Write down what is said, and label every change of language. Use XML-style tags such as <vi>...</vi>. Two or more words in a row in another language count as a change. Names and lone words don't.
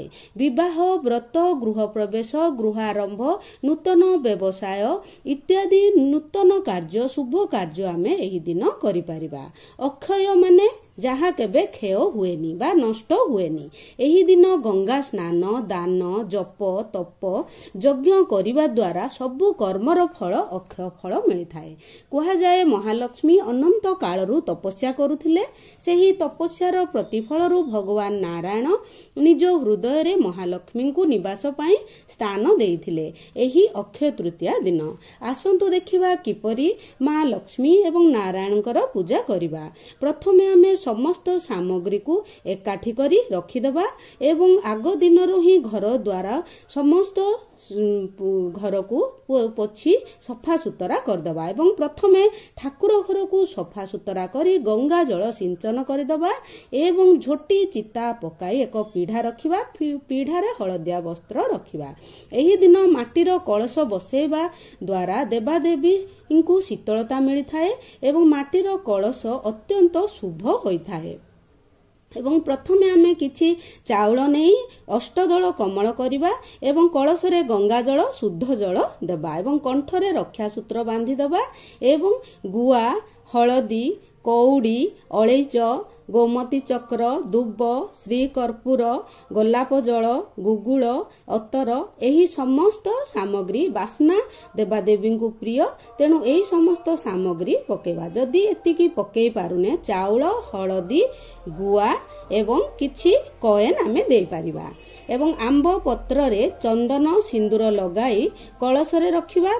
<or>ବିବାହ ବ୍ରତ ଗୃହ ପ୍ରବେଶ ଗୃହାରମ୍ଭ ନୂତନ ବ୍ୟବସାୟ ଇତ୍ୟାଦି ନୂତନ କାର୍ଯ୍ୟ ଶୁଭ କାର୍ଯ୍ୟ ଆମେ ଏହି ଦିନ କରି ପାରିବା। ଅକ୍ଷୟ ମାନେ ଯାହା କେବେ କ୍ଷୟ ହୁଏନି ବା ନଷ୍ଟ ହୁଏନି। ଏହି ଦିନ ଗଙ୍ଗା ସ୍ନାନ ଦାନ ଜପ ତପ ଯଜ୍ଞ କରିବା ଦ୍ୱାରା ସବୁ କର୍ମର ଫଳ ଅକ୍ଷୟ ଫଳ ମିଳିଥାଏ। କୁହାଯାଏ ମହାଲକ୍ଷ୍ମୀ ଅନନ୍ତ କାଳରୁ ତପସ୍ୟା କରୁଥିଲେ। ସେହି ତପସ୍ୟାର ପ୍ରତିଫଳରୁ ଭଗବାନ ନାରାୟଣ ନିଜ ହୃଦୟରେ ମହାଲକ୍ଷ୍ମୀଙ୍କୁ ନିବାସ ପାଇଁ ସ୍ଥାନ ଦେଇଥିଲେ ଏହି ଅକ୍ଷୟ ତୃତୀୟା ଦିନ। ଆସନ୍ତୁ ଦେଖିବା କିପରି ମାଁ ଲକ୍ଷ୍ମୀ ଏବଂ ନାରାୟଣଙ୍କର ପୂଜା କରିବା। ପ୍ରଥମେ ଆମେ ସମସ୍ତ ସାମଗ୍ରୀକୁ ଏକାଠି କରି ରଖିଦେବା ଏବଂ ଆଗ ଦିନରୁ ହିଁ ଘର ଦ୍ୱାର ସମସ୍ତ ଘରକୁ ପୋଛି ସଫା ସୁତୁରା କରିଦେବା ଏବଂ ପ୍ରଥମେ ଠାକୁର ଘରକୁ ସଫା ସୁତୁରା କରି ଗଙ୍ଗା ଜଳ ସିଞ୍ଚନ କରିଦେବା ଏବଂ ଝୋଟି ଚିତା ପକାଇ ଏକ ପିଢ଼ା ରଖିବା। ପିଢ଼ାରେ ହଳଦିଆ ବସ୍ତ୍ର ରଖିବା। ଏହି ଦିନ ମାଟିର କଳସ ବସେଇବା ଦ୍ୱାରା ଦେବାଦେବୀଙ୍କୁ ଶୀତଳତା ମିଳିଥାଏ ଏବଂ ମାଟିର କଳସ ଅତ୍ୟନ୍ତ ଶୁଭ ହୋଇଥାଏ। ଏବଂ ପ୍ରଥମେ ଆମେ କିଛି ଚାଉଳ ନେଇ ଅଷ୍ଟଦଳ କମଳ କରିବା ଏବଂ କଳସରେ ଗଙ୍ଗା ଜଳ ଶୁଦ୍ଧ ଜଳ ଦେବା ଏବଂ କଣ୍ଠରେ ରକ୍ଷା ସୂତ୍ର ବାନ୍ଧି ଦେବା ଏବଂ ଗୁଆ ହଳଦୀ କଉଡ଼ି ଅଳେଇଚ ଗୋମତୀ ଚକ୍ର ଦୁବ ଶ୍ରୀ କର୍ପୂର ଗୋଲାପ ଜଳ ଗୁଗୁଳ ଅତର ଏହି ସମସ୍ତ ସାମଗ୍ରୀ ବାସ୍ନା ଦେବାଦେବୀଙ୍କୁ ପ୍ରିୟ। ତେଣୁ ଏହି ସମସ୍ତ ସାମଗ୍ରୀ ପକେଇବା। ଯଦି ଏତିକି ପକେଇ ପାରୁନେ ଚାଉଳ ହଳଦୀ ଗୁଆ ଏବଂ କିଛି କଏନ ଆମେ ଦେଇ ପାରିବା ଏବଂ ଆମ୍ବ ପତ୍ରରେ ଚନ୍ଦନ ସିନ୍ଦୂର ଲଗାଇ କଳସରେ ରଖିବା।</or>